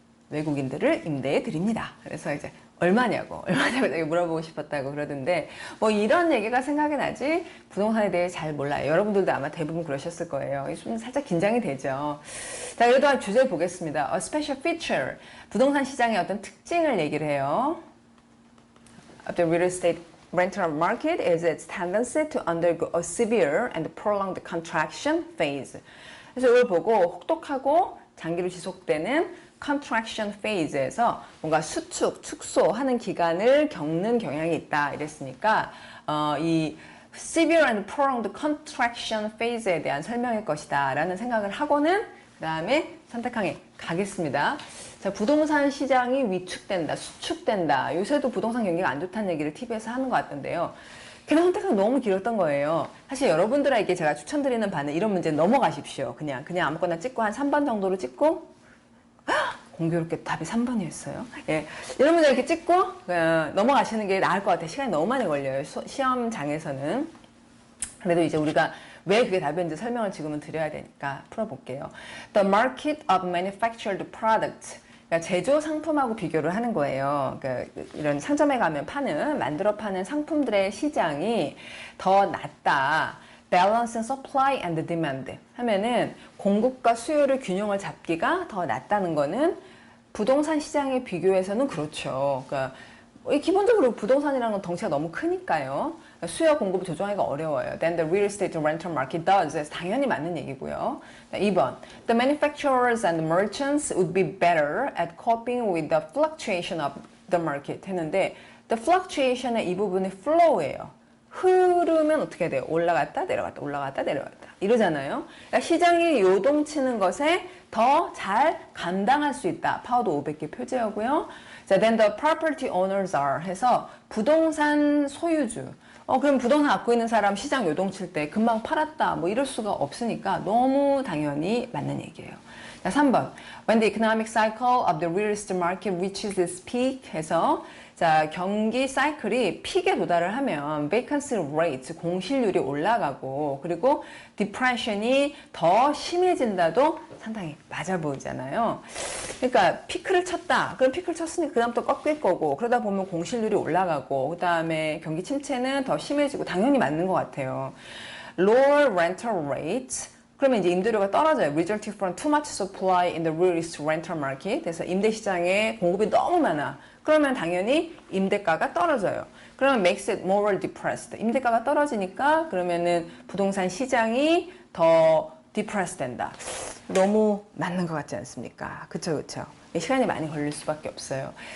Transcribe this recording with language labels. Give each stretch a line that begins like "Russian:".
Korean: 외국인들을 임대해 드립니다. 그래서 이제 얼마냐고 물어보고 싶었다고 그러던데 뭐 이런 얘기가 생각이 나지 부동산에 대해 잘 몰라요. 여러분들도 아마 대부분 그러셨을 거예요. 좀 살짝 긴장이 되죠. 자, 그래도 주제 보겠습니다.
English: A special feature.
Korean: 부동산 시장의 어떤 특징을 얘기를 해요.
English: The real estate rental market is its tendency to undergo a severe and prolonged contraction phase.
Korean: 그래서 이걸 보고 혹독하고 장기로 지속되는 contraction phase에서 뭔가 축소하는 기간을 겪는 경향이 있다 이랬으니까 이 severe and prolonged contraction phase 에 대한 설명일 것이다 라는 생각을 하고는 그 다음에 선택항에 가겠습니다. 자, 부동산 시장이 위축된다, 수축된다. 요새도 부동산 경기가 안 좋다는 얘기를 TV에서 하는 것 같던데요. 그냥 선택하기 너무 길었던 거예요. 사실 여러분들에게 제가 추천드리는 바는 이런 문제 넘어가십시오. 그냥 아무거나 찍고 한 3번 정도로 찍고 공교롭게 답이 3번이었어요. 예, 이런 문제 이렇게 찍고 넘어가시는 게 나을 것 같아요. 시간이 너무 많이 걸려요. 시험장에서는. 그래도 이제 우리가 왜 그게 답인지 설명을 지금은 드려야 되니까 풀어볼게요.
English: The market of manufactured products.
Korean: 그러니까 제조 상품하고 비교를 하는 거예요. 그러니까 이런 상점에 가면 만들어 파는 상품들의 시장이 더 낮다. Balance supply and demand 하면은 공급과 수요를 균형을 잡기가 더 낫다는 거는 부동산 시장에 비교해서는 그렇죠. 그러니까 기본적으로 부동산이라는 건 덩치가 너무 크니까요. 수요 공급을 조정하기가 어려워요.
English: Then the real estate rental market does.
Korean: 당연히 맞는 얘기고요. 2번.
English: The manufacturers and merchants would be better at coping with the fluctuation of the market 했는데 the fluctuation의 이 부분이 flow예요.
Korean: 흐르면 어떻게 돼요? 올라갔다 내려갔다 올라갔다 내려갔다 이러잖아요. 그러니까 시장이 요동치는 것에 더 잘 감당할 수 있다. 파워도 500개 표제하고요.
English: 자, then the property owners are 해서 부동산 소유주.
Korean: 그럼 부동산 갖고 있는 사람 시장 요동칠 때 금방 팔았다. 뭐 이럴 수가 없으니까 너무 당연히 맞는 얘기예요. 자, 3번. When the economic cycle of the real estate market reaches its peak 해서 자, 경기 사이클이 픽에 도달을 하면 vacancy rate, 공실률이 올라가고 그리고 depression이 더 심해진다도 상당히 맞아 보이잖아요. 그러니까 피크를 쳤다. 그럼 피크를 쳤으니까 그 다음 또 꺾일 거고 그러다 보면 공실률이 올라가고 그 다음에 경기 침체는 더 심해지고 당연히 맞는 것 같아요. Lower rental rates 그러면 이제 임대료가 떨어져요.
English: Resulting from too much supply in the real estate rental market.
Korean: 그래서 임대 시장에 공급이 너무 많아. 그러면 당연히 임대가가 떨어져요. 그러면 makes it more depressed. 임대가가 떨어지니까 그러면은 부동산 시장이 더 depressed 된다. 너무 맞는 것 같지 않습니까? 그쵸, 그쵸. 시간이 많이 걸릴 수밖에 없어요.